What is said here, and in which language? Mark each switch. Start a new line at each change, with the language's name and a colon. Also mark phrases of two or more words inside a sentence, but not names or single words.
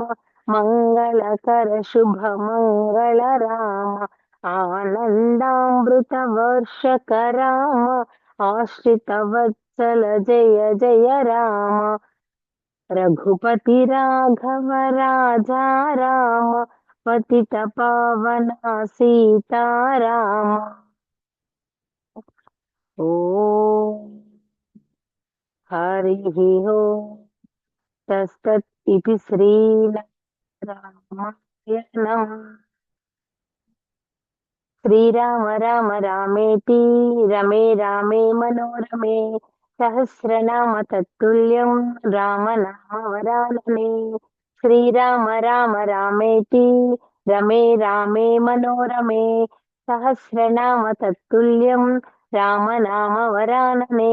Sanskrit: మంగళకర శుభ మంగళ రామ ఆనందామృత వర్షక రామ ఆశ్రిత వత్సల జయ జయ రామ రఘుపతి రాఘవ రాజా రామ పతిత పావన సీతారామ ఓ హరి ఓం తస్తత్ ఇతి శ్రీరామ यनम्। श्रीराम राम रामेति रमे रामे मनोरमे सहस्रनाम तत्तुल्यं राम नाम वरानने। श्रीराम राम रामेति रमे रामे मनोरमे सहस्रनाम तत्तुल्यं राम नाम वरानने।